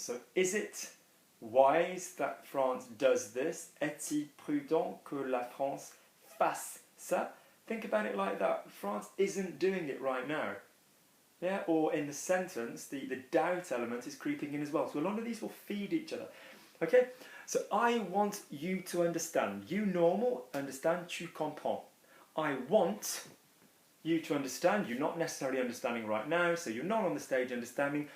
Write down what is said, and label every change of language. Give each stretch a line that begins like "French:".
English: So is it wise that France does this?
French: Est-il prudent que la France fasse ça?
English: Think about it like that. France isn't doing it right now. Yeah, or in the sentence, the doubt element is creeping in as well. So a lot of these will feed each other. Okay, so I want you to understand. You normal, understand,
French: tu comprends.
English: I want you to understand. You're not necessarily understanding right now, so you're not on the stage understanding.